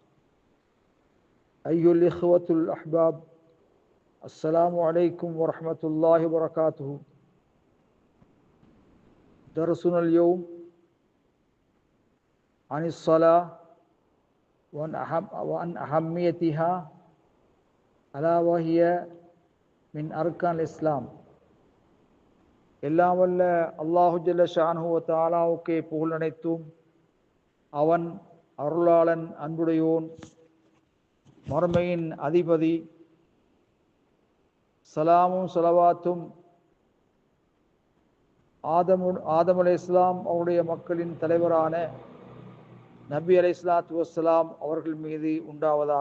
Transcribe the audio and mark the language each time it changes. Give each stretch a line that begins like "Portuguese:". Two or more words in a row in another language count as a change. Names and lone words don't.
Arabic: أيها الإخوة الأحباب، السلام عليكم ورحمة الله وبركاته. درسنا اليوم عن الصلاة وعن أهميتها ألا وهي من أركان الإسلام.
Tamil: எல்லாம் வல்ல
Arabic: الله جل شأنه
Tamil: வ தஆலாவுக்கே புகழ் அனைத்தும். அவன் அருளாளன், அன்புடையோன், மறுமையின் அதிபதி. சலாமும் சலவாத்தும் ஆதம் அலைஹிஸ்ஸலாம் அவருடைய மக்களின் தலைவரான நபி
Arabic: عليه الصلاة والسلام
Tamil: அவர்கள் மீது உண்டாவதாக.